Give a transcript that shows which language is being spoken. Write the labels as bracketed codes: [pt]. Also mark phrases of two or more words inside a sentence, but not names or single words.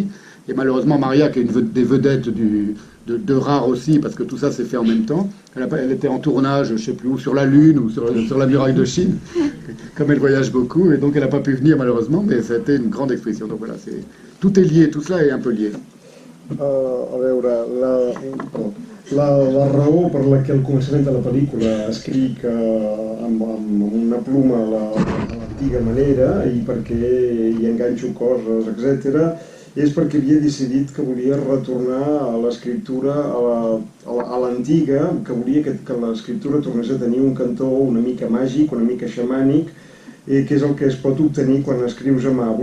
[fr] Et malheureusement, Maria, qui est une des vedettes de Rare aussi, parce que tout ça s'est fait en même temps, elle était en tournage, je ne sais plus où, sur la Lune ou sur la muraille de Chine, comme elle voyage beaucoup, et donc elle n'a pas pu venir malheureusement, mais c'était une grande exposition. Donc voilà, tout est lié, tout cela est un peu lié. [ca] A veure, la raó per la que al començament de la pel·lícula escric amb una pluma a l'antiga manera i perquè hi enganxo coses, etc., és perquè havia decidit que volia retornar a l'escriptura a l'antiga, que volia que l'escriptura tornés a tenir un cantó una mica màgic, una mica xamànic, que és el que es pot obtenir quan escrius a mà.